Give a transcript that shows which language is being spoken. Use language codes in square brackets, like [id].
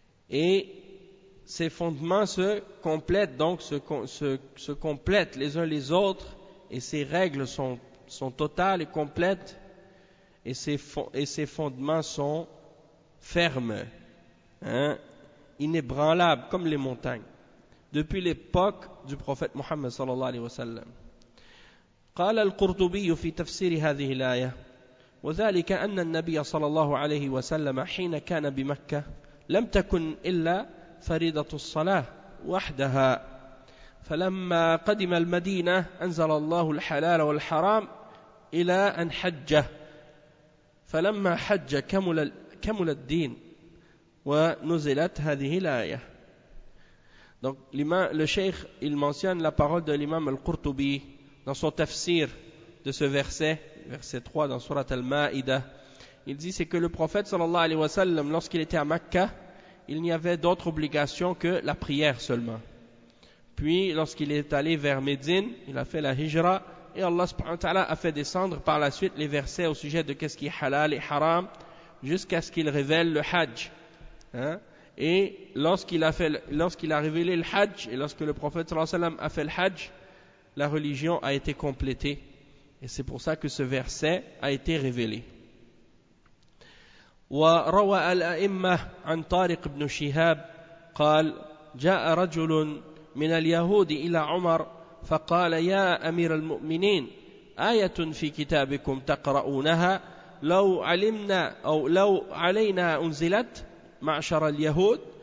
[fr] Et ses fondements se complètent, donc se complètent les uns les autres, et ses règles sont totales et complètes, et ses fondements sont fermes, inébranlables comme les montagnes, depuis l'époque du prophète Mohammed sallallahu alayhi wa sallam. [ar] قال القرطبي في تفسير هذه الآية وذلك أن النبي صلى الله عليه وسلم حين كان بمكة لم تكن إلا فريضة الصلاة وحدها فلما قدم المدينة أنزل الله الحلال والحرام إلى أن حج فلما حج كمل الدين ونزلت هذه الآية. [fr] Donc l'imam, le cheikh, il mentionne la parole de l'imam al-Qurtubi dans son tafsir de ce verset, verset 3 dans surat al-Ma'idah. Il dit c'est que le prophète sallallahu alayhi wa sallam, lorsqu'il était à Mecca, il n'y avait d'autre obligation que la prière seulement. Puis lorsqu'il est allé vers Médine, il a fait la hijra et Allah subhanahu wa ta'ala a fait descendre par la suite les versets au sujet de qu'est-ce qui est halal et haram jusqu'à ce qu'il révèle le hajj. Hein? Et lorsqu'il a révélé le hajj et lorsque le prophète sallallahu alayhi wa sallam a fait le hajj, la religion a été complétée. Et c'est pour ça que ce verset a été révélé. [ar] وروى الأئمة عن طارق بن شهاب قال جاء رجل من اليهود إلى عمر فقال يا أمير المؤمنين آية في كتابكم تقرؤونها لو علمنا أو لو علينا أنزلت معشر اليهود